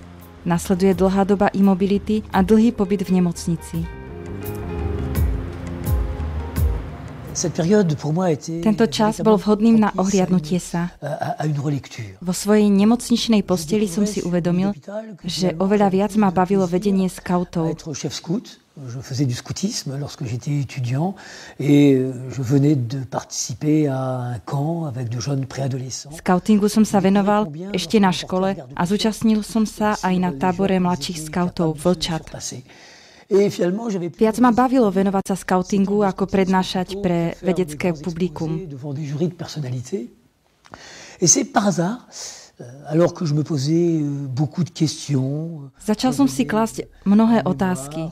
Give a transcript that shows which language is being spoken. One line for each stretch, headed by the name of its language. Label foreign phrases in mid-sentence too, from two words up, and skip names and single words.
Slovak: Nasleduje dlhá doba imobility a dlhý pobyt v nemocnici. Tento čas bol vhodným na ohliadnutie sa. Vo svojej nemocničnej posteli som si uvedomil, že oveľa viac ma bavilo vedenie skautov.
French: Je faisais du scoutisme lorsque j'étais étudiant et je venais de participer à un camp avec de jeunes préadolescents.
Slovak: Skautingu som sa venoval ešte na škole a zúčastnil som sa aj na tábore mladších skautov Vlčat. Viac ma bavilo venovať sa skautingu ako prednášať pre vedecké publikum. Začal som si klásť mnohé otázky.